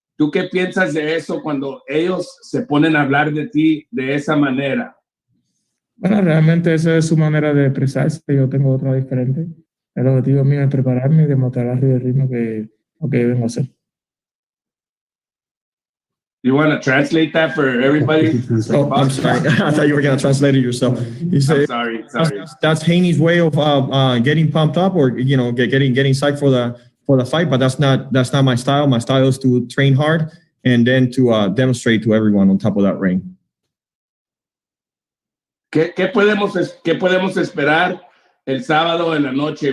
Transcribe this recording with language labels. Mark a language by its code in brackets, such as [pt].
[es] ¿Tú qué piensas de eso cuando ellos se ponen a hablar de ti de esa manera? Bueno, realmente esa es su manera de expresarse. Yo tengo otra diferente. El objetivo mío es prepararme y demostrar el ritmo que vengo a hacer. [en] You want to translate that for everybody? Oh, I'm sorry. I thought you were going to translate it yourself. You say, sorry. That's Haney's way of getting pumped up, or getting psyched for the fight. But that's not my style. My style is to train hard and then to demonstrate to everyone on top of that ring. [es] ¿Qué podemos esperar el sábado en la noche?